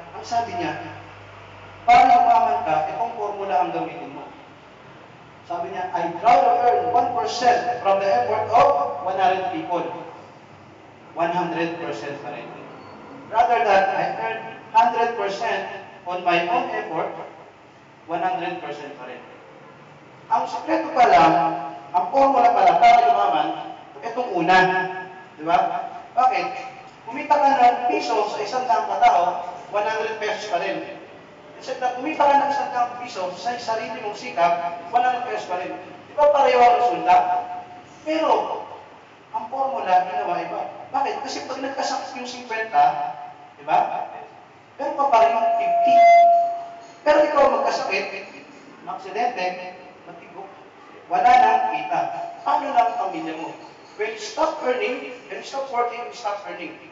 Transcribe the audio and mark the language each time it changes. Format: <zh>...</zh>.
<tl>Ang sabi niya, para yumaman ka, itong formula ang gamitin mo. Sabi niya,</tl> <en>I'd rather earn 1% from the effort of 100 people. 100%</en> <tl>pa rin.</tl> <en>Rather than I earn 100% on my own effort, 100% pa rin.</en> <tl>Ang sekreto pa lang, ang formula pa lang para yumaman, itong una. Di ba? Bakit? Kumita ka ng piso sa isang daang katao, 100 pesos pa rin. Kasi kumita ka ng isang daang piso sa sarili mong sikap, 100 pesos pa rin. Di ba pareho ang resulta? Pero, ang formula, ginawa iba. Bakit? Kasi pag nagkasakit yung 50, di ba? Pero pa pa rin 50. Pero ikaw magkasakit, aksidente, matigok, wala nang kita. Paano lang ang pamilya mo?</tl> <en>When you stop earning, when you stop working, you stop earning.</en>